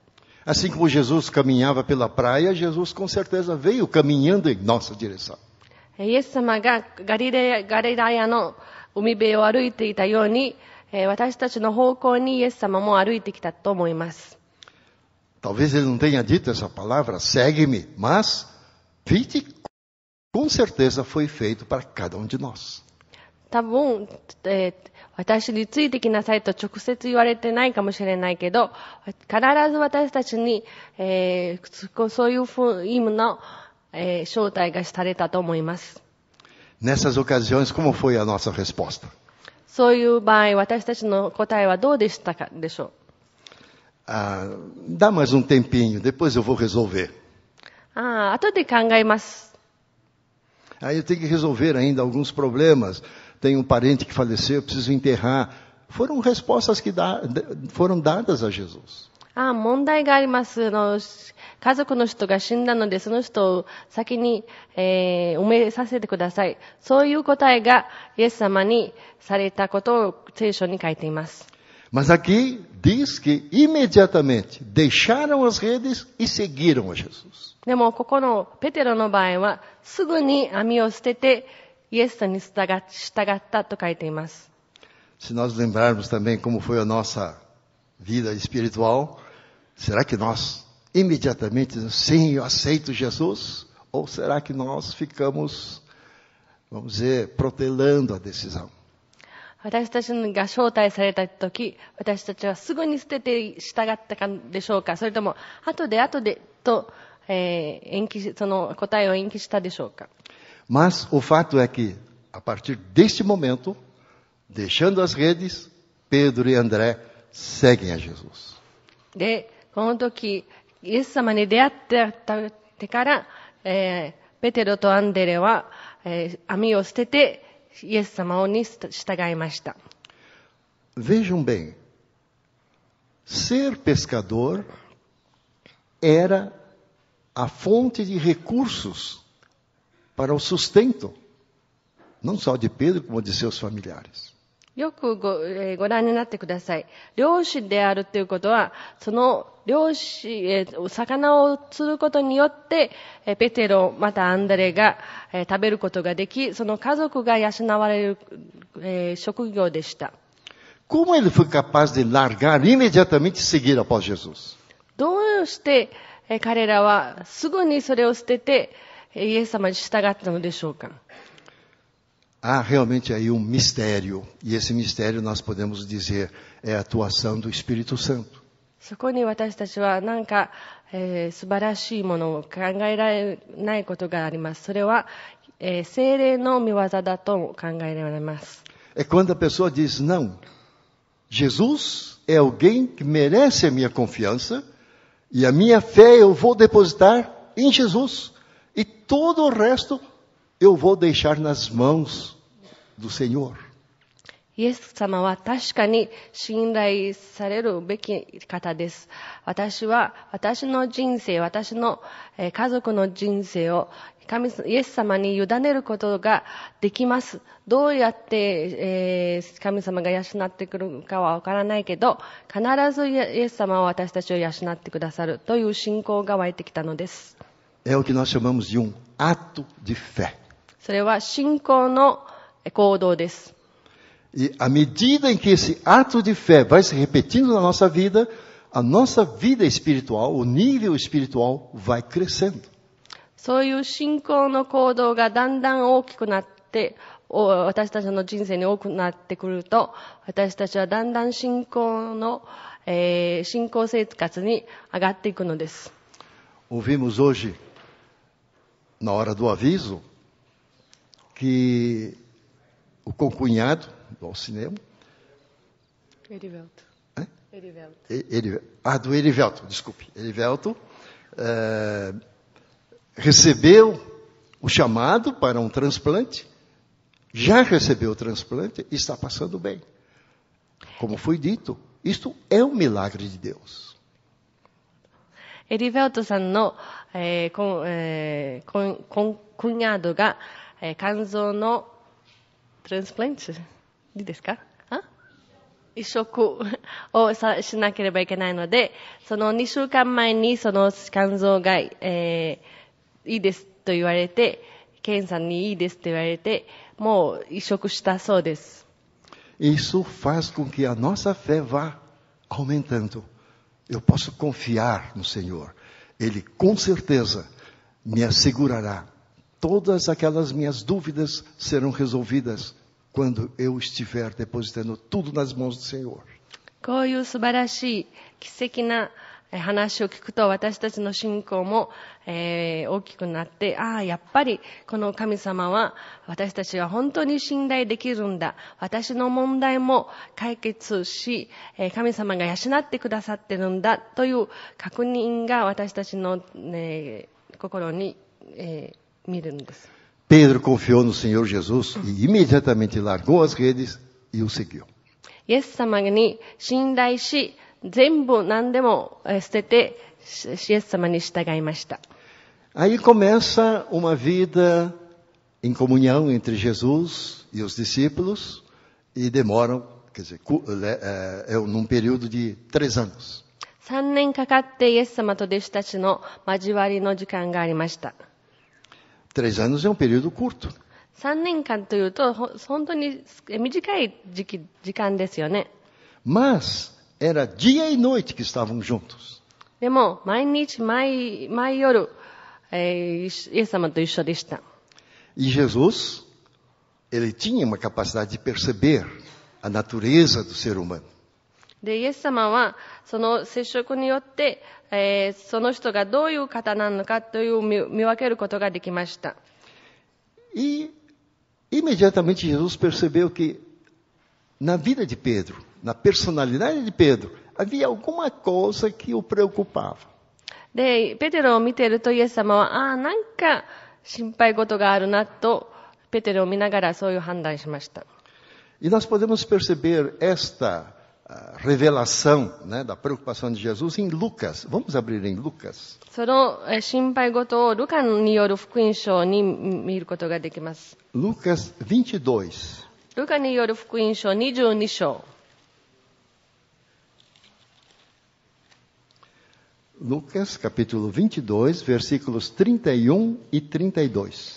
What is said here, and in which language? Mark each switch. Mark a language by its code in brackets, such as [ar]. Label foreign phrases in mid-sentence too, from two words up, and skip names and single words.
[pt] Assim como Jesus caminhava pela praia, Jesus com certeza veio caminhando em nossa direção. [ja] イエス様がガリラヤの海辺を歩いていたように、私たちの方向にイエス様も歩いてきたと思います。 [pt] Talvez ele não tenha dito essa palavra, segue-me, mas vite, com certeza foi feito para cada um de nós. [ja] 多分、私についてきなさいと直接言われてないかもしれないけど、必ず私たちに、そういう意味の、招待がされたと思います。 [pt] Nessas ocasiões, como foi a nossa resposta? [ja] そういう場合、私たちの答えはどうでしたかでしょう。 [pt] Dá mais um tempinho, depois eu vou resolver. [ja] 後で考えます。 [pt] Aí eu tenho que resolver ainda alguns problemas. Tem um parente que faleceu, eu preciso enterrar. foram respostas que foram dadas a Jesus. [ja] 問題があります。家族の人が死んだので、その人を先に、埋めさせてください。そういう答えがイエス様にされたことを聖書に書いています。 [pt] Mas aqui diz que imediatamente deixaram as redes e seguiram a Jesus. [ja] でも、ここのペテロの場合は、すぐに網を捨てて、イエスに従ったと書いています。 [pt] Se nós lembrarmos também como foi a nossa vida espiritual, será que nós imediatamente dizemos, sim, eu aceito Jesus? Ou será que nós ficamos, vamos dizer, protelando a decisão? [ja] 私たちが招待されたとき、私たちはすぐに捨てて従ったかでしょうか、それとも後でと、その答えを延期したでしょうか。 [pt] Mas o fato é que, a partir deste momento, deixando as redes, Pedro e André seguem a Jesus. [ja] で、この時、イエス様に出会ってから、ペテロとアンデレは、網を捨てて、イエス様に従いました。 [pt] Vejam bem, ser pescador era a fonte de recursos para o sustento, não só de Pedro, como de seus familiares. [ja] よくご覧になってください。漁師であるということは、その漁師、魚を釣ることによって、ペテロ、またアンデレが食べることができ、その家族が養われる、職業でした。 [pt] Como ele foi capaz de largar imediatamente e seguir após Jesus? [ja] どうして彼らはすぐにそれを捨てて、イエス様に従ったのでしょうか。 [pt] Há realmente aí um mistério, e esse mistério nós podemos dizer é a atuação do Espírito Santo. [ja] そこに私たちは何か、素晴らしいものを考えられないことがあります。それは、聖霊の御業だと考えられます。 [pt] É quando a pessoa diz, não, Jesus é alguém que merece a minha confiança, e a minha fé eu vou depositar em Jesus, e todo o resto eu vou deixar nas mãos do Senhor. [ja] イエス様は確かに信頼されるべき方です。私は私の人生、私の家族の人生をイエス様に委ねることができます。どうやって、神様が養ってくるかはわからないけど、必ずイエス様は私たちを養ってくださるという信仰が湧いてきたのです。 [pt] É o que nós chamamos de um ato de fé. [ja] それは信仰の行動です。 [pt] E à medida em que esse ato de fé vai se repetindo na nossa vida espiritual, o nível espiritual vai crescendo. [ja] そういう信仰の行動がだんだん大きくなって、私たちの人生に多くなってくると、私たちはだんだん信仰生活に上がっていくのです。 [pt] Ouvimos hoje, na hora do aviso, que o concunhado do cinema. Erivelto. Do Erivelto, desculpe. Erivelto recebeu o chamado para um transplante, já recebeu o transplante e está passando bem. Como foi dito, isto é um milagre de Deus. [ja] エリベルトさんの、コンヤードが、肝臓のトランスプラントいいですか？移植をしなければいけないので、その2週間前にその肝臓が、いいですと言われて、検査にいいですと言われて、もう移植したそうです。 [pt] Isso faz com que a nossa fé vá aumentando. Eu posso confiar no Senhor. Ele com certeza me assegurará. Todas aquelas minhas dúvidas serão resolvidas quando eu estiver depositando tudo nas mãos do Senhor. [ja] こういう素晴らしい奇跡な話を聞くと私たちの信仰も、大きくなって、やっぱりこの神様は私たちは本当に信頼できるんだ。私の問題も解決し、神様が養ってくださってるんだという確認が私たちの、心に、見るんです。 [pt] Pedro confiou no Senhor Jesus e imediatamente largou as redes e o seguiu. [ja] イエス様に信頼し、全部何でも捨てて、イエス様に従いました。 [pt] Aí começa uma vida em comunhão entre Jesus e os discípulos e demoram, quer dizer, num período de 3 anos. [ja] 3 年かかってイエス様と弟子たちの交わりの時間がありました。 [pt] 3 anos é um período curto. [ja] 3 年間というと本当に短い時間ですよね。 [pt] Mas era dia e noite que estavam juntos. [ja] でも毎日毎夜、イエス様と一緒でした。 [pt] E Jesus, ele tinha uma capacidade de perceber a natureza do ser humano. [ja] で、イエス様はその接触によって、その人がどういう方なのかという見分けることができました。 [pt] E imediatamente Jesus percebeu que na vida de Pedro, na personalidade de Pedro, havia alguma coisa que o preocupava. [ja] で、ペテロを見ているとイエス様は、なんか心配事があるなと、ペテロを見ながらそういう判断しました。 [pt] E nós podemos perceber esta revelação, né, da preocupação de Jesus em Lucas. Vamos abrir em Lucas. [ja] その心配事をルカによる福音書に見ることができます。 [pt] Lucas 22. [ja] ルカによる福音書22章。 [pt] Lucas, capítulo 22, versículos 31 e 32.